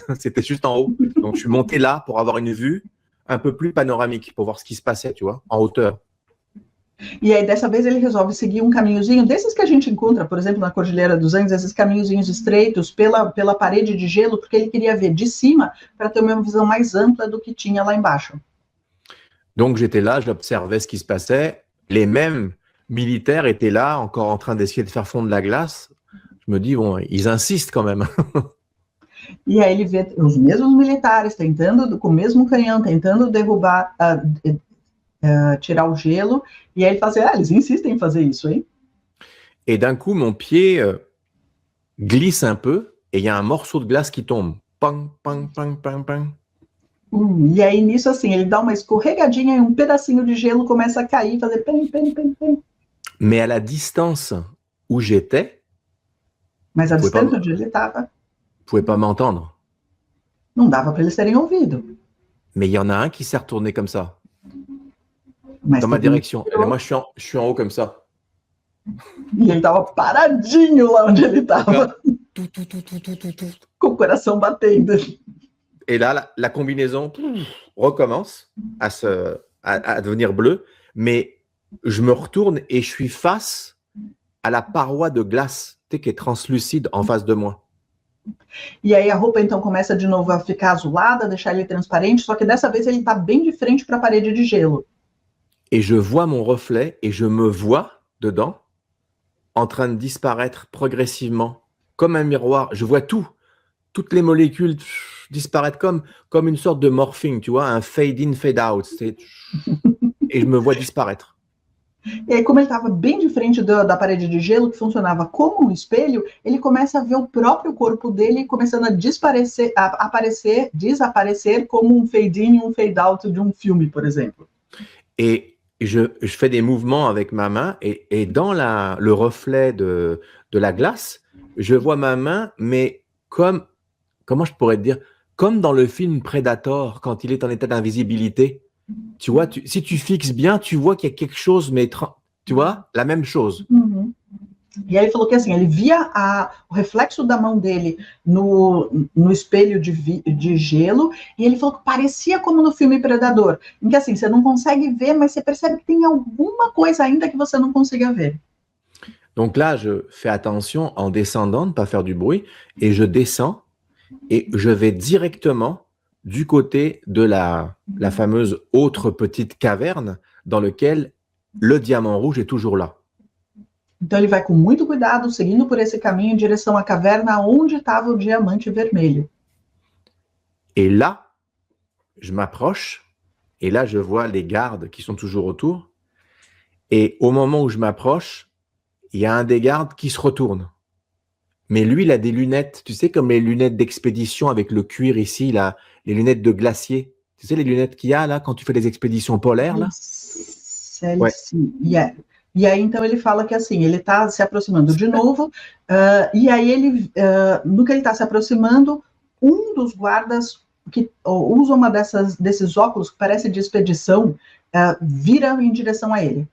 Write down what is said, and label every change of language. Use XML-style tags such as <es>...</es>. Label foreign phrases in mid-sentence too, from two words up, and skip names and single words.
<fr>C'était juste en haut. Donc, je suis monté là pour avoir une vue un peu plus panoramique, pour voir ce qui se passait, tu vois, en hauteur.</fr> <pt>E aí, dessa vez, ele resolve seguir um caminhozinho desses que a gente encontra, por exemplo, na Cordilheira dos Andes, esses caminhozinhos estreitos pela parede de gelo, porque ele queria ver de cima para ter uma visão mais ampla do que tinha lá embaixo.</pt> <fr>Donc, j'étais là, j'observais ce qui se passait. Les mêmes militaires étaient là, encore en train d'essayer de faire fondre la glace. Je me dis, bon, ils insistent quand même.</fr> <pt>E aí ele vê os mesmos militares tentando, com o mesmo canhão, tentando derrubar, tirar o gelo, e aí ele fala assim, eles insistem em fazer isso, hein?</pt> <fr>Et d'un coup, mon pied glisse un peu et il y a un morceau de glace qui tombe. Pang, pang, pang, pang, pang.</fr> <pt>E aí, nisso, assim, ele dá uma escorregadinha e um pedacinho de gelo começa a cair, fazer pem, pem, pem, pem.</pt> <fr>Mais à la distance où j'étais,</fr> <pt>Mas a Foi distância pra- onde ele estava,</pt> <fr>vous pouvez pas m'entendre.</fr> <pt>não dava para eles terem ouvido.</pt> <fr>Mais il y en a un qui s'est retourné comme ça,</fr> <pt>Mas</pt> <fr>dans ma</fr> <pt>teve um</pt> <fr>direction.</fr> <pt>que</pt> <fr>Et moi, je suis en haut comme ça.</fr> <pt>E ele estava paradinho lá onde ele estava,</pt> <fr>Tout, tout, tout, tout, tout, tout, tout.</fr> <pt>com o coração batendo.</pt> <fr>Et là, la combinaison recommence à devenir bleue, mais je me retourne et je suis face à la paroi de glace, tu sais, qui est translucide en face de moi.</fr> <pt>E aí a roupa então começa de novo a ficar azulada, deixar ele transparente, só que dessa vez ele está bem de frente para a parede de gelo.</pt> <fr>Et je vois mon reflet et je me vois dedans en train de disparaître progressivement, comme un miroir. Je vois tout, toutes les molécules disparaître comme une sorte de morphing, tu vois, un</fr> <en>fade in, fade out.</en> <fr>Et je me vois disparaître.</fr> <pt>E aí, como ele estava bem de frente da parede de gelo, que funcionava como um espelho, ele começa a ver o próprio corpo dele começando a desaparecer como um fade-in, um fade-out de um filme, por exemplo.</pt> <fr>Et je fais des mouvements avec ma main et dans le reflet de la glace, je vois ma main, mais comment je pourrais te dire, comme dans le film Predator, quand il est en état d'invisibilité. Tu vois, si tu fixes bien, tu vois qu'il y a quelque chose, mais tu vois, la même chose. Uhum.</fr> <pt>E aí ele falou que assim, ele via o reflexo da mão dele no espelho de gelo, e ele falou que parecia como no filme Predador, em que assim, você não consegue ver, mas você percebe que tem alguma coisa ainda que você não consiga ver.</pt> <fr>Donc là, je fais attention en descendant, de ne pas faire du bruit, et je descends, et je vais directement du côté de la fameuse autre petite caverne dans laquelle le diamant rouge est toujours là.</fr> <pt>Então ele vai com muito cuidado, seguindo por esse caminho em direção à caverna onde estava o diamante vermelho.</pt> <fr>Et là, je m'approche, et là, je vois les gardes qui sont toujours autour. Et au moment où je m'approche, il y a un des gardes qui se retourne. Mais lui, il a des lunettes, tu sais, comme les lunettes d'expédition avec le cuir ici, là, les lunettes de glacier. Tu sais, les lunettes qu'il y a là quand tu fais des expéditions polaires, là? Ouais.</fr> <pt>E aí, então, ele fala que assim, ele está se aproximando de novo, e aí ele, no que ele está se aproximando, um dos guardas que usa uma desses óculos que parece de expedição, vira em direção a ele.</pt>